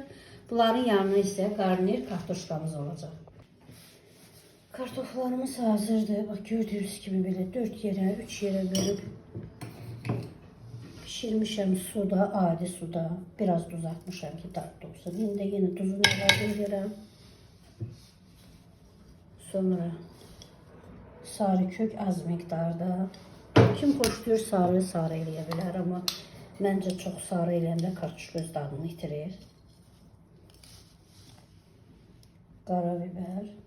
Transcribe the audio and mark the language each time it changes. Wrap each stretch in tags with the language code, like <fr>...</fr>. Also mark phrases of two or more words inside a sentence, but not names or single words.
<tr>Bunların yanına ise qarnir kartuşkamız olacak.</tr> <az>Kartoflarımız hazırdır.</az> <tr>Bak gördüğünüz gibi böyle 4 yere 3 yere bölüp pişirmişəm suda, adi suda. Biraz tuz atmışam ki tatlı olsun. Şimdi yine tuzunu</tr> <az>əlavə edirəm.</az> <tr>Sonra sarı kök az miktarda.</tr> <az>Kim xoşlayır sarı eləyə bilər, amma məncə çox sarı eləyəndə kartuşka öz dadını itirir. Qara biber.</az>